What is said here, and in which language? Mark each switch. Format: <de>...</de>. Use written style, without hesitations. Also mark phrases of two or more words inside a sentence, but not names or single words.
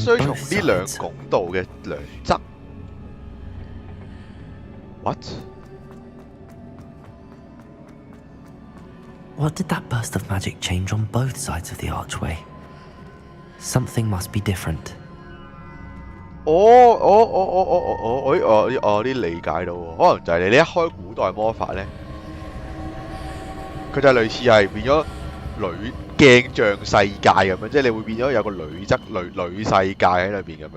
<yue>必須從</yue> <en>both</en> <yue>呢兩</yue> <en>sides.</en> <yue>拱道嘅兩側。What?</yue> <en>What did that burst of magic change on both sides of the archway? Something must be different.</en> <yue>我啲理解到喎，可能就係你一開古代魔法咧，佢就類似係變咗女鏡像世界咁樣，即係你會變咗有個女世界喺裏邊咁樣。</yue>